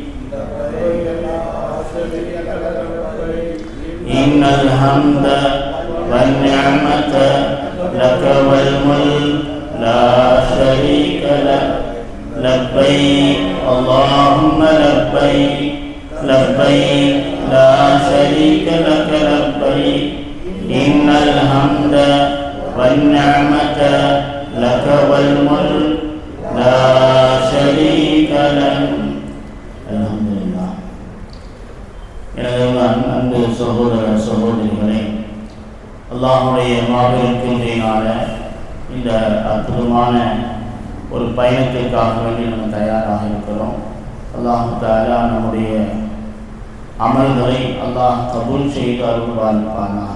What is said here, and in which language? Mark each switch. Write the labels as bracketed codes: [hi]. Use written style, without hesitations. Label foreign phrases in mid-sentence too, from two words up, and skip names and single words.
[ar] إن الحمد والنعمة لك والملك لا شريك لك لبيك اللهم لبيك لبيك لا شريك لك لبيك إن الحمد والنعمة لك والملك لا شريك لك. الحمد لله. [ta] எனது அன்பு சகோதர சகோதரிகளே, அல்லாஹ்வுடைய மாபெரும் கிருபையினால இந்த அற்புதமான ஒரு பயணத்திற்காக வேண்டி நம்ம தயாராக இருக்கிறோம். [ar] الله تعالى [ta] நம்முடைய அமல்களை அல்லாஹ் கபூல் செய்து அருள்வானாக.